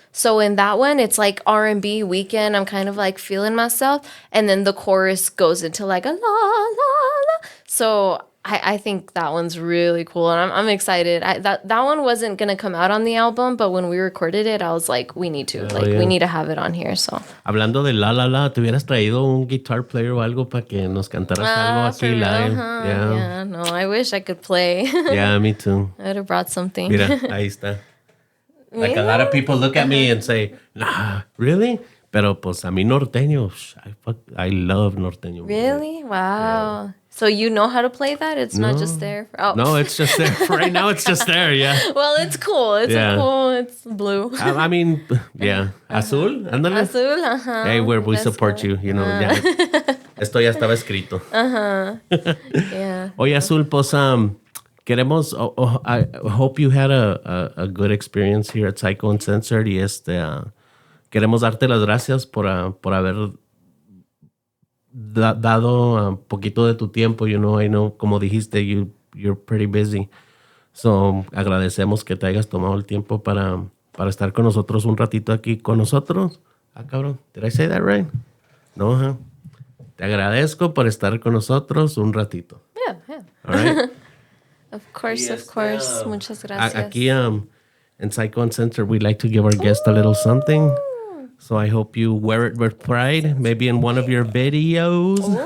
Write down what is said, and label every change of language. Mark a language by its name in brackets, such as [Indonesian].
[English] So in that one, it's like R&B weekend. I'm kind of like feeling myself. And then the chorus goes into like a la, la, la. So I think that one's really cool. And I'm excited. That one wasn't going to come out on the album, but when we recorded it, I was like, we need to. We need to have it on here. So. [Spanish] Hablando de La La La, ¿te hubieras traído un guitar player o algo para que nos cantaras algo aquí live? [English] Yeah, no, I wish I could play. Yeah, me too. I would have brought something. [Spanish] Mira, ahí está. [English] Like a lot of people look at me and say, nah, really? [Spanish] Pero pues a mí norteño, [English] I love norteño. Really? Wow. Yeah. So you know how to play that? It's not just there? No, it's just there. Right now it's just there, yeah. Well, it's cool. It's blue. I mean, yeah. Azul, ándale. Azul, Hey, we support you, you know. [Spanish] Ya. Esto ya estaba escrito. [English] Yeah. [Spanish] Oye, Azul, pues queremos, [English] I hope you had a good experience here at Psycho Uncensored [Spanish] y queremos darte las gracias por haber dado un poquito de tu tiempo. [English] You know, I know, [Spanish] como dijiste, [English] you're pretty busy. [Spanish] So, agradecemos que te hayas tomado el tiempo para estar con nosotros un ratito aquí con nosotros. [English] Cabrón, did I say that right? No, huh? [Spanish] Te agradezco por estar con nosotros un ratito. [English] Yeah. All right? Of course. [Spanish] Muchas gracias. [English] Aquí in Psycho Uncensored, we like to give our guests a little something. So I hope you wear it with pride, maybe in one of your videos.